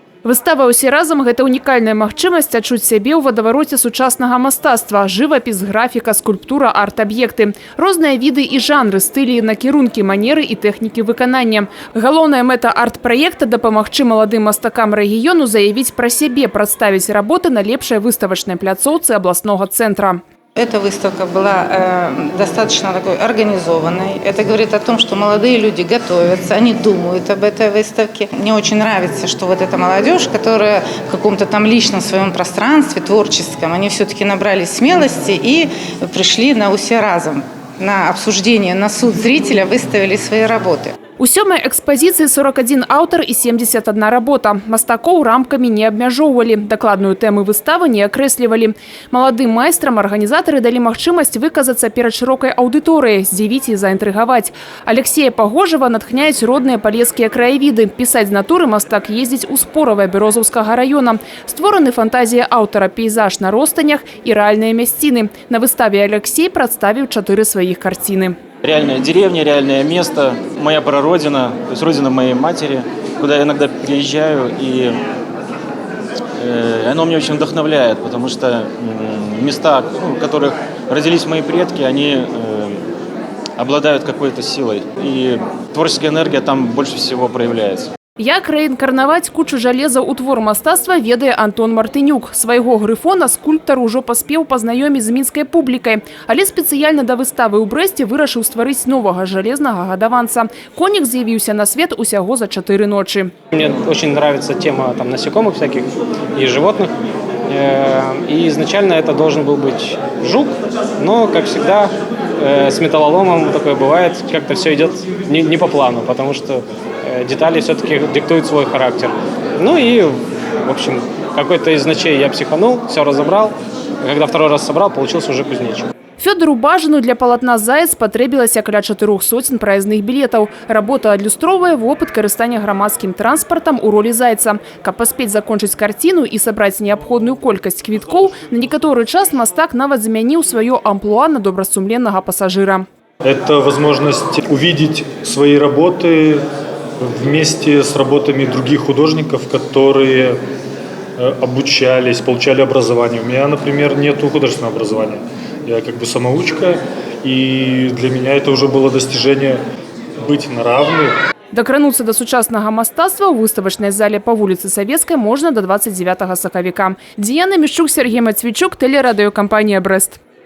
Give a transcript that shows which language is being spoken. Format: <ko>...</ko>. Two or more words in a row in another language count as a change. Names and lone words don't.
<be>Выстава «Усе разам» – гэта унікальная магчымасць адчуць сябе ў вадавароце сучаснага мастацтва – жывапіс, графіка, скульптура, арт-аб'екты. Розныя віды і жанры, стылі, накірункі, манеры і тэхнікі выканання. Галоўная мэта арт-праекта – дапамагчы маладым мастакам рэгіёну заявіць пра сябе, прадставіць работы на лепшай выставачнай пляцоўцы абласнога цэнтра.</be> <ru>Эта выставка была достаточно такой организованной. Это говорит о том, что молодые люди готовятся, они думают об этой выставке. Мне очень нравится, что вот эта молодежь, которая в каком-то там личном своем пространстве, творческом, они все-таки набрались смелости и пришли на «Усе разом». На обсуждение, на суд зрителя выставили свои работы.</ru> <be>У сёмай экспазіцыі 41 аўтар і 71 работа. Мастакоў рамкамі не абмяжоўвалі. Дакладную тэму выставы не акрэслівалі. Маладым майстрам арганізатары далі магчымасць выказацца перад шырокай аўдыторыяй, здзівіць і заінтрыгаваць. Алексея Пагожава натхняюць родныя палескія краявіды. Пісаць з натуры мастак ездзіць у Споравае Бярозаўскага раёна. Створаны фантазія аўтара, пейзаж на ростанях і рэальныя мясціны. На выставе Алексей прадставіў 4 сваіх карціны.</be> <ru>Реальная деревня, реальное место, моя прародина, то есть родина моей матери, куда я иногда приезжаю, и оно меня очень вдохновляет, потому что места, в которых родились мои предки, они обладают какой-то силой, и творческая энергия там больше всего проявляется.</ru> <be>Як рэінкарнаваць кучу жалеза ў твор мастацтва ведае Антон Мартынюк. Свайго грыфона скульптар ужо паспеў пазнаёміць з мінскай публікай, але спецыяльна да выставы ў Брэсце вырашыў стварыць новага жалезнага гадаванца. Конік з'явіўся на свет усяго за 4 ночи.</be> <ru>Мне очень нравится тема там насекомых всяких и животных. И изначально это должен был быть жук, но, как всегда, с металлоломом такое бывает, как-то все идет не по плану, потому что детали все-таки диктуют свой характер. Ну и, в общем, какой-то из ночей я психанул, все разобрал. Когда второй раз собрал, получился уже кузнечик.</ru> <be>Фёдору Бажану для палатна «Заяц» патрэбілася каля 400 праездных білетаў. Работа адлюстроўвае вопыт карыстання грамадскім транспартам у ролі зайца. Каб паспець закончыць карціну і сабраць неабходную колькасць квіткоў, на некаторы час мастак нават замяніў сваё амплуа на добрасумленнага пассажира.</be> <ru>Это возможность увидеть свои работы вместе с работами других художников, которые обучались, получали образование. У меня, например, нет художественного образования. Я как бы самоучка, и для меня это уже было достижение быть на равных.</ru> <be>Дакрануцца да сучаснага мастацтва ў выставачнай зале па вуліцы Савецкай можна да 29 сакавіка. Діяна Мішчук, Сергей Мацвічук, тэлерадыёкампанія «Брэст».</be>